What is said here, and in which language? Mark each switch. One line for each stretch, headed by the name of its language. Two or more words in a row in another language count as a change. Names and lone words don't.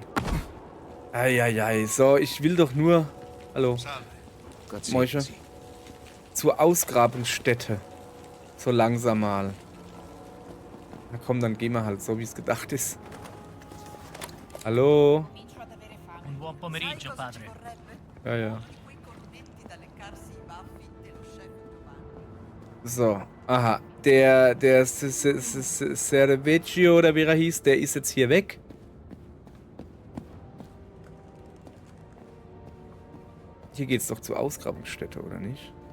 German: Eieiei. So, ich will doch nur... Hallo. Gott Moische. segne Sie. Zur Ausgrabungsstätte. So langsam mal. Na komm, dann gehen wir halt so, wie es gedacht ist. Hallo?
Italian: Comincio ad avere fame. Un buon pomeriggio, padre.
German: Ja, ja. So, aha. Der Cervecchio oder wie er hieß, der ist jetzt hier weg. Hier geht's doch zur Ausgrabungsstätte, oder nicht?